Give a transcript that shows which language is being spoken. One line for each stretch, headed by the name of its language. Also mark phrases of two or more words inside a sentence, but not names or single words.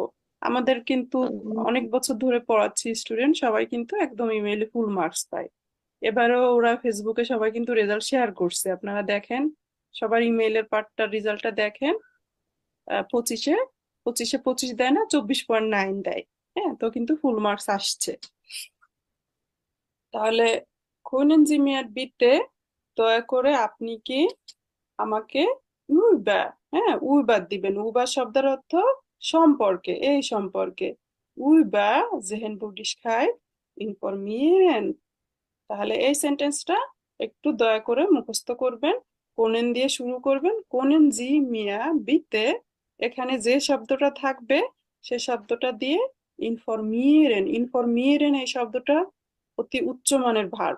Bangla: আমাদের কিন্তু অনেক বছর ধরে পড়াচ্ছি, স্টুডেন্ট সবাই কিন্তু একদম ইমেইলে
English: full marks
Bangla: পায়। এবারেও ওরা ফেসবুকে সবাই কিন্তু রেজাল্ট শেয়ার করছে, আপনারা দেখেন, সবার ইমেইলের পার্টটা রেজাল্টটা দেখেন। 25-এ 25 দেয় না, 24.9 দেয়। হ্যাঁ, তো কিন্তু
English: full marks
Bangla: আসছে। তাহলে
German: können Sie mir bitte
Bangla: দয়া করে আপনি কি আমাকে über, হ্যাঁ über দিবেন। über শব্দের অর্থ সম্পর্কে, এই সম্পর্কে,
German: über Sehenswürdigkeit informieren।
Bangla: তাহলে এই সেন্টেন্সটা একটু দয়া করে মুখস্থ করবেন। কোনেন দিয়ে শুরু করবেন,
German: Können Sie mir bitte,
Bangla: এখানে যে শব্দটা থাকবে সে শব্দটা দিয়ে ইনফরমিয়েরেন। ইনফরমিয়েরেন এই শব্দটা অতি উচ্চমানের ভার্ব।